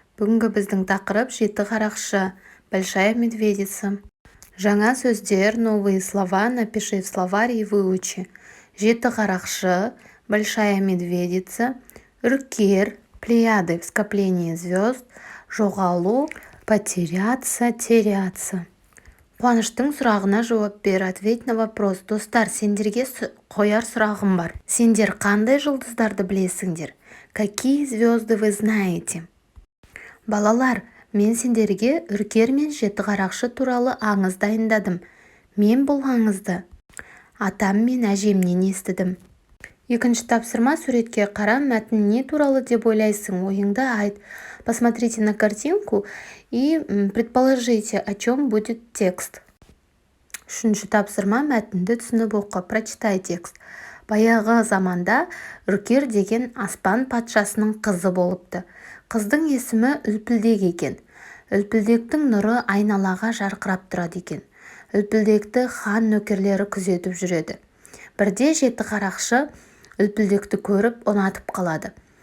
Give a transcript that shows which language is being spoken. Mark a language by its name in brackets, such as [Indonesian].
[Kazakh] Бүгінгі біздің тақырып жеті қарақшы, [Russian] большая медведица. [Kazakh] Жаңа сөздер, [Russian] новые слова, напиши в словарь и выучи. [Kazakh] Жеті қарақшы, [Russian] большая медведица, [Kazakh] үркер, [Russian] плеяды, скопление звезд, [Kazakh] жоғалу, [Russian] потеряться, теряться. [Kazakh] Қуаныштың сұрағына жауап бер, [Russian] ответь на вопрос. [Kazakh] Достар, сендерге қояр сұрағым бар. Сендер қандай жұлдыздарды білесіңдер? [Russian] Какие звезды вы знаете? [Kazakh] Балалар, мен сендерге үркер мен жеті қарақшы туралы аңыз дайындадым. Мен бұл аңызды атам мен әжемнен естідім. Екінші тапсырма, суретке қара, мәтін не туралы деп ойлайсың, ойыңды айт. [Russian] Посмотрите на картинку и предположите, о чем будет текст. [Kazakh] Үшінші тапсырма, мәтінді түсініп оқы, [Russian] прочитай текст. [Kazakh] Баяғы заманда үркер деген аспан патшасының қызы болыпты. Қыздың есімі Үлпілдек екен. Үлпілдектің нұры айналаға жарқырап тұрады екен. Үлпілдекті хан нөкерлері күзетіп жүреді. Бірде жеті қарақшы Үлпілдекті көріп ұнатып қалады.